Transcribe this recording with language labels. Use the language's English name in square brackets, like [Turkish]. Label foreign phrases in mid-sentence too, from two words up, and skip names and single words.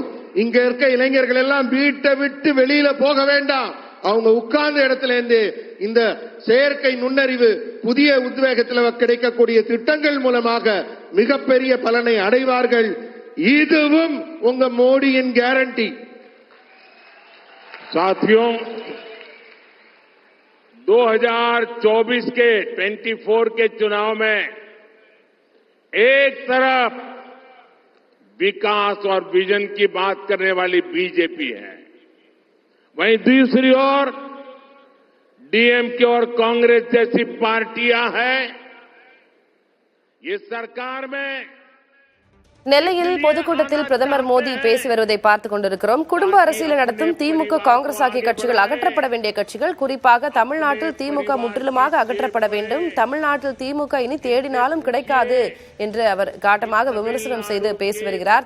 [Tamil] இங்க இருக்க இளைஞர்கள் எல்லாம் வீட்டை விட்டு வெளியில போக வேண்டாம். அவங்க உட்கார்ந்த இடத்துல இருந்து இந்த செயற்கை நுண்ணறிவு புதிய உத்வேகத்தில் கிடைக்கக்கூடிய திட்டங்கள் மூலமாக மிகப்பெரிய பலனை அடைவார்கள். இதுவும் உங்க மோடியின் கேரண்டி. [Hindi] साथियों, 2024 के 24 के चुनाव में एक तरफ विकास और विजन की बात करने वाली बीजेपी है, वहीं दूसरी ओर डीएमके और कांग्रेस जैसी पार्टियां हैं। ये सरकार में [Tamil] நெல்லையில் பொதுக்கூட்டத்தில் பிரதமர் மோடி பேசி வருவதை பார்த்துக் கொண்டிருக்கிறோம். குடும்ப அரசியலை நடத்தும் திமுக, காங்கிரஸ் ஆகிய கட்சிகள் அகற்றப்பட வேண்டிய கட்சிகள். குறிப்பாக தமிழ்நாட்டில் திமுக முற்றிலுமாக அகற்றப்பட வேண்டும். தமிழ்நாட்டில் திமுக இனி தேடினாலும் கிடைக்காது என்று அவர் காட்டமாக விமர்சனம் செய்து பேசி வருகிறார்.